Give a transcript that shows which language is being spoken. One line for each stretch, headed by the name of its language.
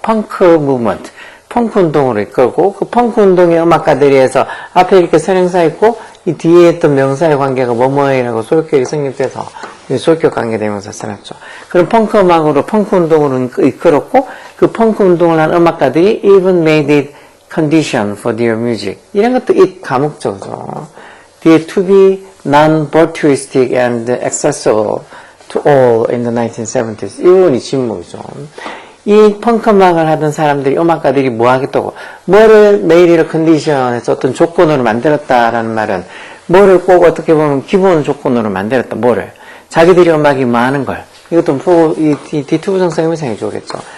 Korean: 펑크 무브먼트, 펑크 운동으로 이끌고 그 펑크 운동의 음악가들이 해서 앞에 이렇게 선행사 있고 이 뒤에 있던 명사의 관계가 뭐뭐이라고 소유격이 성립돼서 소유격 관계대명사 써놨죠. 그럼 펑크 음악으로 펑크 운동으로 이끌었고 그 펑크 운동을 한 음악가들이
English: even made it condition for their music.
Korean: 이런 것도 it 가목적이죠. 뒤에
English: to be non-virtuistic and accessible to all in the 1970s.
Korean: 이 부분이 진목이죠. 이 펑크 음악을 하던 사람들이, 음악가들이 뭐 하겠다고? 뭐를 made it a condition에서 어떤 조건으로 만들었다라는 말은 뭐를 꼭 어떻게 보면 기본 조건으로 만들었다. 뭐를? 자기들이 음악이 뭐 하는 걸. 이것도 보고 이 뒤투부정성 의미상이 좋겠죠.